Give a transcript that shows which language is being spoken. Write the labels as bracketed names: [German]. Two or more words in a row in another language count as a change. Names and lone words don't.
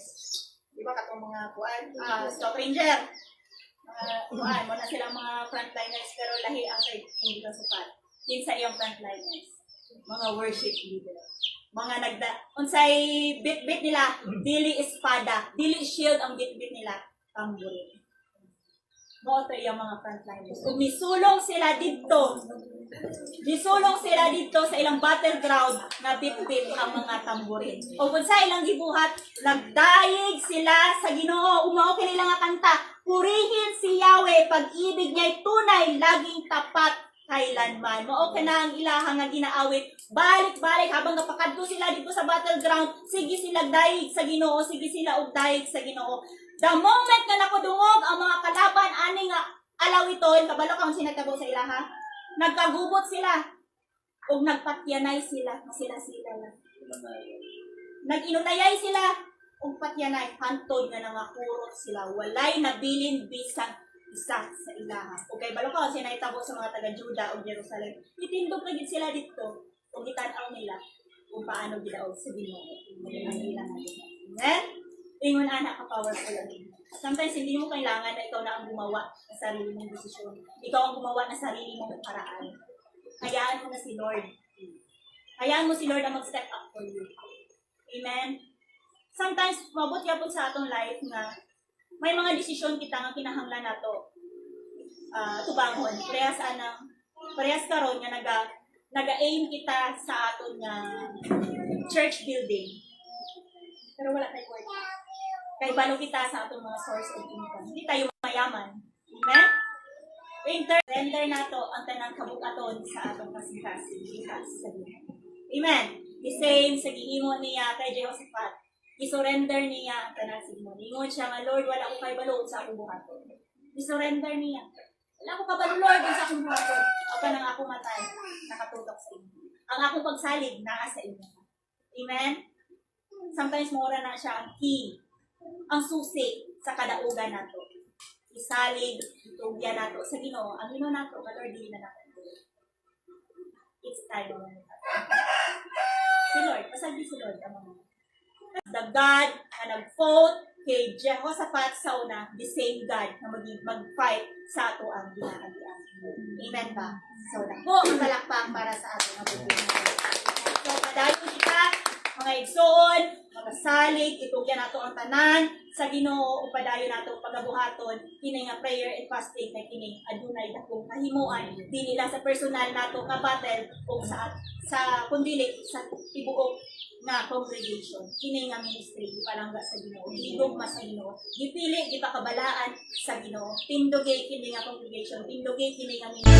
[Cebuano] Di ba katong mga Scout Ranger. Mo na silang mga frontliners, pero lahi ang kay hindi lang sapat. Kinsa iyang frontliners. Mga worship leader. Mga unsay bit-bit nila, dili espada, dili shield ang bit-bit nila, tamborin. Moto yung mga frontliners. Kung misulong sila dito sa ilang battleground na bit-bit ang mga tamborin. O kung sa ilang gibuhat, nagdaig sila sa Ginoo, umao kanila nga kanta, [Filipino] purihin si Yahweh, pag-ibig niya'y tunay, laging tapat kailanman. [Cebuano] Mao ka na ang ilaha nga ginaawit. Balik-balik habang napakadto sila dito sa battleground, sige sila daig sa Ginoo, sige sila og daig sa Ginoo. [English] The moment [Cebuano] na nakudungog ang mga kalaban ani nga alawiton, kabalo ka kung sinagtabo sa ilaha, nagkagubot sila ug nagpatyanay sila, sila lang. Nag-inunayay sila ug patyanay, hantod nga nangakurot sila, walay nabilin bisan isa sa ilaha. Ug kay balo ka kung sinagtabo sa mga taga-Juda ug Jerusalem, itindog na gid sila dito ug gitan-aw nila kung paano gidaog sa Ginoo. Ang ilang Amen? Ingon anak ka [English] powerful again. [Filipino] Sometimes hindi mo kailangan na ikaw na ang gumawa ng sarili mong desisyon. Ikaw ang gumawa ng sarili mong paraan. Hayaan mo na si Lord. Hayaan mo si Lord na mag- [English] step up for you. [Cebuano] Amen? Sometimes, mabot yapon sa atong life na may mga desisyon kita nga kinahanglan nato tubangon. Parehas karon nga naga-aim kita sa aton nga [English] church building. [Filipino] Pero wala tayo [Cebuano] work. Kay balo kita sa atong mga [English] source of income. [Filipino] Hindi tayo mayaman. [Cebuano] Amen? Render nato ang tanang kabukaton sa atong kasing-kasing. Amen? [English] The same [Cebuano] sa giingon niya kay Jehoshaphat. I-surrender niya ang tanang sigmo. Ingon siya nga, Lord, wala ko kay balo sa akong buhaton. I-surrender niya. Wala ko kabalo, Lord, sa akong buhaton. Ako nang ako matay, nakatutok sa inyo. Ang akong pagsalig, naa sa inyo. Amen? Sometimes mura na siya ang key, ang susi sa kadaugan nato. Isalig, itugyan nato sa Ginoo. Ang Ginoo nato, Lord, dili na nato. [English] It's time [Cebuano] mo na. Si Lord, pasagdi si Lord ang mga. [English] The God [Cebuano] na nag-vote kay Jehoshaphat sa una, [English] the same God [Cebuano] na mag-fight sa ato ang ginaagian. Amen ba? So, po ang palakpak para sa ato ang buhay. So, padayon kita, mga igsoon, mga salig, itugyan nato ang tanan sa Ginoo, upadayon nato pagabuhaton, kini nga [English] prayer and fasting [Cebuano] na kini adunay dakong kahimuan, dili lang sa personal nato nga battle o sa kundi sa tibuok na congregation, kini nga ministry palangga sa Ginoo, higugma sa Ginoo, gipili gipakabalaan sa Ginoo, tindugi kini nga congregation, tindugi kini nga ministry.